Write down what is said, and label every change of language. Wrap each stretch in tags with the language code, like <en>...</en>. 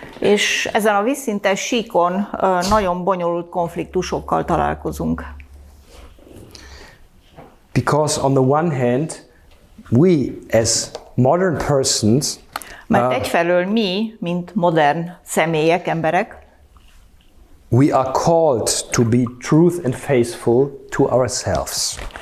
<hu>És ezen a vízszintes síkon nagyon bonyolult konfliktusokkal találkozunk.</hu> <en>Because on the one hand, we as modern persons,</en> <hu>mert egyfelől mi, mint modern személyek, emberek,</hu> <en>we are called to be truth and faithful to ourselves.</en>